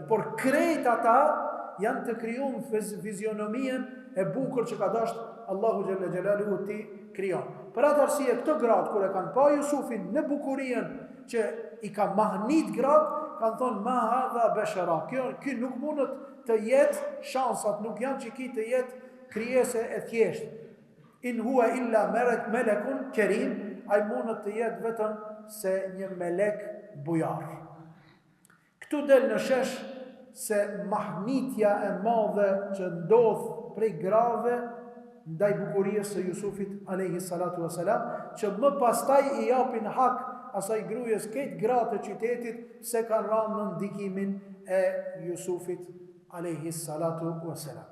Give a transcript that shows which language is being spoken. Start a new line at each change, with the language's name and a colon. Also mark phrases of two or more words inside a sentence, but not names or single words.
Albanian: Por krejt ata janë të krijuar fizionomien e bukur që ka dashur
Arabic: الله جل جلاله
Albanian: ti krijon. Për atë arsye këtë gratë kur e kanë pa Jusufin në bukurinë që i ka mahnit gratë, kanë thonë
Arabic: ما هذا بشرا.
Albanian: Ky nuk mundet të jetë, shansat nuk janë që ki të jetë krijese e thjeshtë.
Arabic: إن هو إلا ملك كريم,
Albanian: ai mundet të jetë vetëm se një melek bujar. Këtu del në shesh se mahnitja e madhe që ndodh prej grave ndaj bukurisë së Jusufit
Arabic: عليه الصلاة والسلام,
Albanian: që më pastaj i japin hak asaj gruajes këtë gratë të qytetit se kanë rënë në ndikimin e Jusufit
Arabic: عليه الصلاة والسلام.